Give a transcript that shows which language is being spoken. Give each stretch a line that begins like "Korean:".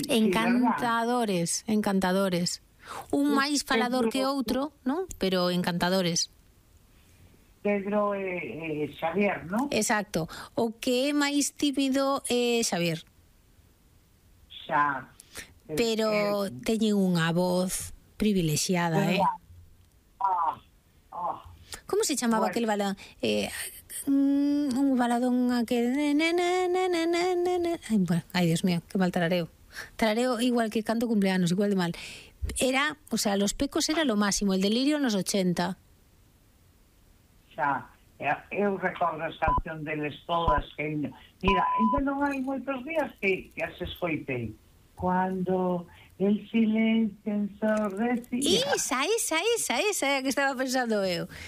Galician: Encantadores, sí, encantadores. Un máis falador que outro, non? Pero encantadores. Pedro Xavier, non? Exacto. O que é máis tímido é Xavier. Xa. Pero teñen unha voz privilexiada, eh? Como se chamaba bueno, aquel baladón? Un baladón aquel...
Spanish: Ay, bueno, ay, Dios mío, que mal tarareo. Tarareo igual que canto cumpleaños, igual de mal. Era, o sea, Los Pecos era lo máximo, el delirio en los 80.
Galician: Xa, eu recordo a canción deles todas que mira, ainda non hai moitos días que as escoitei.
Spanish: Cuando el silencio ensordecía.
Galician: Esa é a que estaba pensando eu.